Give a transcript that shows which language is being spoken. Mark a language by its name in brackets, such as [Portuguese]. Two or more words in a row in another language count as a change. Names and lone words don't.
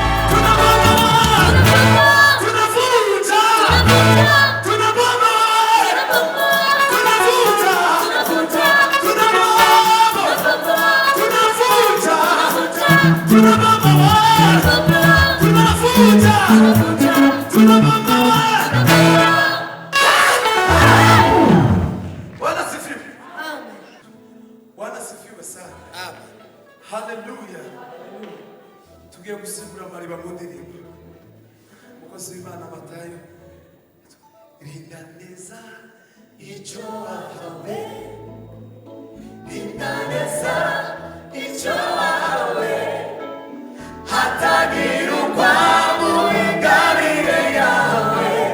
[Swahili] Tunabomoa, tunavuta, tunabomoa, tunavuta, tunabomoa, tunavuta, tunabomoa, tunavuta, tunabomoa. Bwana asifiwe. Amen. Bwana asifiwe sana. Amen. Haleluya. [Kinyarwanda] Tugiye gusigura amariba mu ndirimbo. Umukozi w'Imana Matayo. Rinda neza icyo wahawe. Indaneza, icyo wahawe, hatagira ugwa mu ingabire yawe.